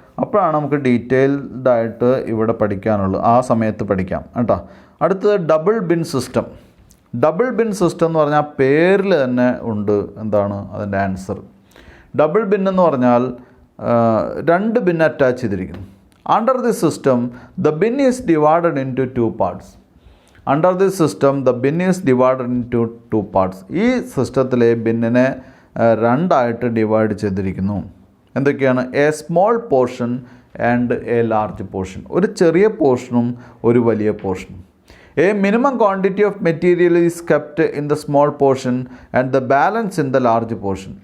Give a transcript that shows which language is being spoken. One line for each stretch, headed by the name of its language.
Malayalam: അപ്പോഴാണ് നമുക്ക് ഡീറ്റെയിൽഡ് ആയിട്ട് ഇവിടെ പഠിക്കാനുള്ളൂ, ആ സമയത്ത് പഠിക്കാം കേട്ടോ. അടുത്തത് double bin system. Double bin system എന്ന് പറഞ്ഞാൽ പേരിൽ തന്നെ ഉണ്ട് എന്താണ് അതിൻ്റെ ആൻസർ. ഡബിൾ ബിൻ എന്ന് പറഞ്ഞാൽ 2 ബിൻ അറ്റാച്ച് ചെയ്തിരിക്കുന്നു.
English: Under this system, the bin is divided into 2 parts. Under this system, the bin is divided into 2 parts.
Malayalam: ഈ സിസ്റ്റത്തിലെ ബിന്നിനെ 2 ആയിട്ട് ഡിവൈഡ് ചെയ്തിരിക്കുന്നു. എന്തൊക്കെയാണ്?
English: A small portion and a large portion.
Malayalam: ഒരു ചെറിയ പോർഷനും ഒരു വലിയ പോർഷനും.
English: A minimum quantity of material is kept in the small portion and the balance in the large portion.